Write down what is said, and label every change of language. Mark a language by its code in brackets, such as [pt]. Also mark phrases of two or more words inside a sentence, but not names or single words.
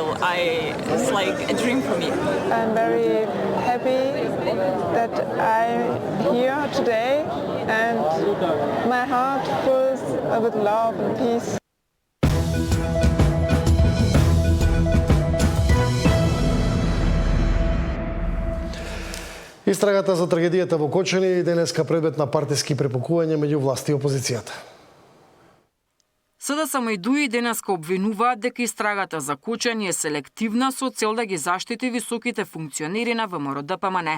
[en] It's like a dream for me. I'm very happy that I'm here today, and my heart fills with love and peace. [mk] Истрагата за трагедијата во Кочани е денеска предмет на партиски препукувања меѓу власт и опозицијата. СДСМ и ДУИ денеска обвинуваат дека истрагата за Кочани е селективна со цел да ги заштити високите функционери на ВМРО-ДПМН.